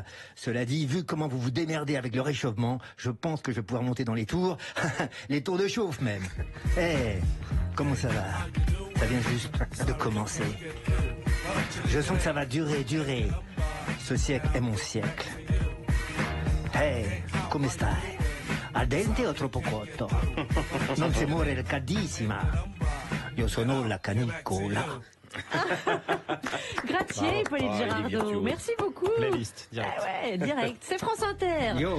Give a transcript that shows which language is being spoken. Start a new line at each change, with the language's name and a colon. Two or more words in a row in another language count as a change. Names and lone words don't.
French: Cela dit, vu comment vous vous démerdez avec le réchauffement, je pense que je vais pouvoir monter dans les tours. Les tours de chauffe, même. Comment ça va? Ça vient juste de commencer. Je sens que ça va durer. Ce siècle est mon siècle.
Italian: Come stai? Al dente o troppo cotto? Non si muore caldissima. Io sono la canicola. Grazie,
French: Hippolyte Girardot. Merci beaucoup. Playlist, direct. Direct. C'est France Inter. Yo.